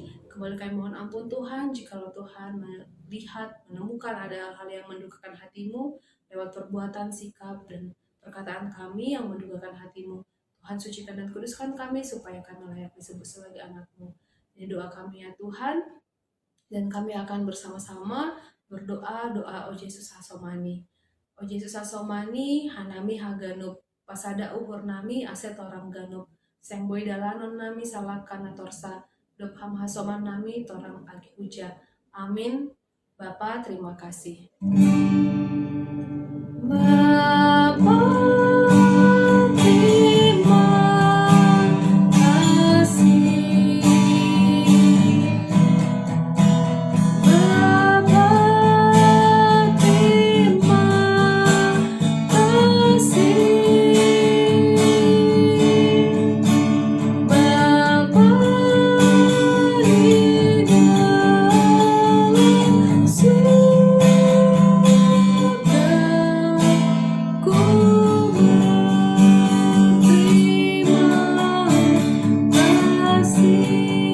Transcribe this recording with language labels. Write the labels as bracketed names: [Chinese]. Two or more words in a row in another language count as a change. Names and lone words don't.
[Indonesian] Kembali kami mohon ampun Tuhan, jikalau Tuhan melihat, menemukan ada hal-hal yang mendukakan hati-Mu lewat perbuatan, sikap, dan perkataan kami yang mendukakan hati-Mu. Tuhan, sucikan dan kuduskan kami supaya kami layak disebut sebagai anak-Mu. Ini doa kami ya Tuhan, dan kami akan bersama-sama berdoa doa O Yesus Hasomani. [Batak Simalungun] O Yesus Hasomani, Hanami Haganup, Pasada Uhurnami, Aset Orang Ganup, Sengboy Dalanon Nami, Salakan Torsa, Dopham Hasoman Nami, Torang Agi Huja. [Indonesian] Amin. Bapa, terima kasih. Bapa, terima kasih. Bapa, terima kasih. Bapa di dalam surga, ku berterima kasih.